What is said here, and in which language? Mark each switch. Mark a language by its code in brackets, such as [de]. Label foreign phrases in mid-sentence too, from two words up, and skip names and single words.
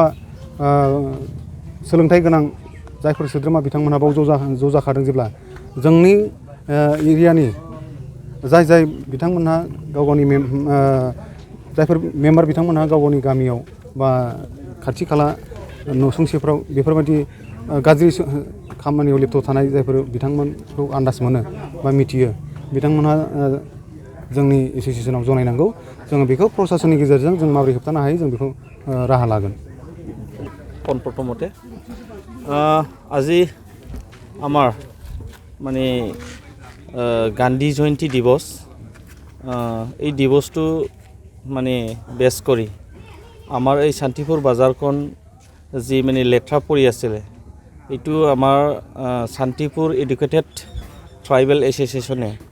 [brx] सोलोंथाइ गोनां जायफोर सोद्रोमा बिथांमोनहा बाव ज' जाखादों जेब्ला जोंनि एरियानि जाय बिथांमोनहा गावनि जायफोर मेम्बार बिथांमोनहा गावनि गामियाव बा खाथि खाला नसुंसेफ्राव बेफोरबायदि गाज्रि खामानियाव लिप्त थानाय जायफोर बिथांमोनखौ आन्दाज मोनो बा मिथियो बिथांमोनहा जोंनि एस'सियेसनाव जनायनांगौ जोङो बेखौ प्रसासननि गेजेरजों जों माबोरै होबथानो हायो जों बेखौ राहा लागोन [as] পোনপ্ৰথমতে আজি আমাৰ মানে গান্ধী জয়ন্তী দিৱস এই দিৱসটো মানে বেছ কৰি আমাৰ এই শান্তিপুৰ বাজাৰখন যি মানে লেথৰা পৰি আছিলে এইটো আমাৰ শান্তিপুৰ [en] educated tribal association